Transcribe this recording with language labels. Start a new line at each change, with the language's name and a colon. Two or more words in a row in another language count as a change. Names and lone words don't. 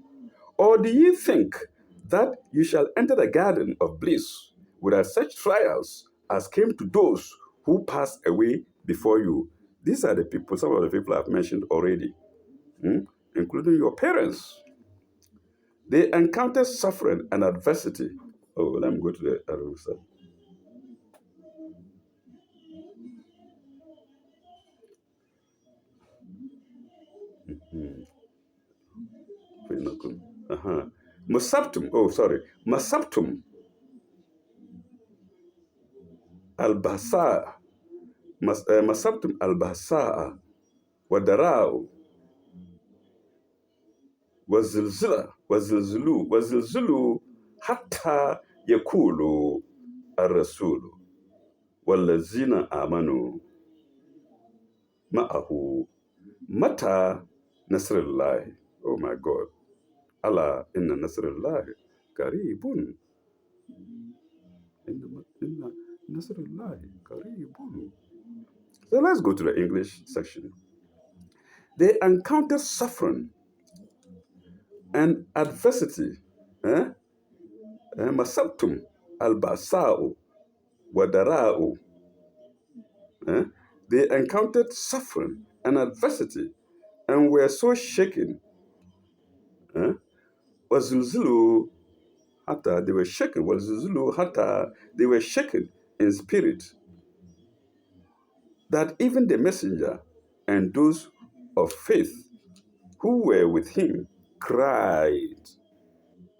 English: Or do you think that you shall enter the garden of bliss without such trials as came to those who passed away before you? These are the people, some of the people I've mentioned already, including your parents. They encountered suffering and adversity. Oh, let me go to the other side.
Arabic: مستهم البأساء، مستهم البأساء و وزلزلوا حتى يقولوا الرسول والذين آمنوا معه متى نصر الله.
English: Oh my God.
Arabic: الله إن نصر الله قريب. Inna نصر الله قريب.
English: So let's go to the English section. They encounter suffering and adversity.
Arabic: مستهم البأساء و الضراء.
English: They encountered suffering and adversity and were so shaken.
Arabic: وزلزلوا حتى,
English: they were shaken.
Arabic: وزلزلوا حتى,
English: they were shaken in spirit, that even the messenger and those of faith who were with him cried.